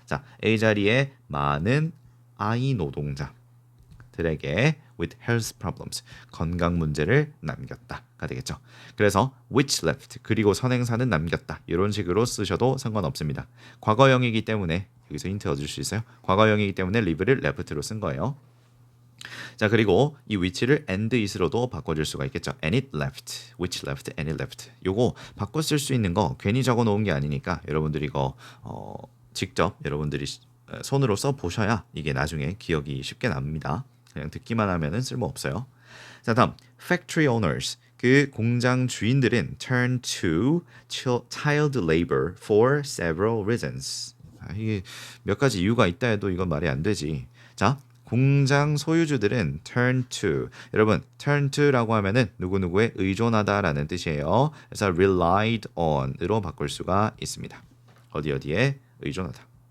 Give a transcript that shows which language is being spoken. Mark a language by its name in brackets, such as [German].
[Korean] 자, A 자리에 많은 아이 노동자들에게 with health problems, 건강 문제를 남겼다가 되겠죠. 그래서 which left, 그리고 선행사는 남겼다. 이런 식으로 쓰셔도 상관없습니다. 과거형이기 때문에 여기서 힌트 얻을 수 있어요. 과거형이기 때문에 leave를 left로 쓴 거예요. 자, 그리고 이 which를 and it 로도 바꿔줄 수가 있겠죠. [English] and it left, which left, and it left. [Korean] 요거 바꿔 쓸 수 있는 거 괜히 적어 놓은 게 아니니까 여러분들이 이거 직접 여러분들이 손으로 써 보셔야 이게 나중에 기억이 쉽게 납니다. 그냥 듣기만 하면은 쓸모 없어요. 자, 다음 factory owners, 그 공장 주인들은 turn to child labor for several reasons. 이게 몇 가지 이유가 있다 해도 이건 말이 안 되지. 자, 공장 소유주들은 turn to, 여러분 turn to라고 하면은 누구누구에 의존하다라는 뜻이에요. 그래서 relied on 으로 바꿀 수가 있습니다. 어디에 의존하다.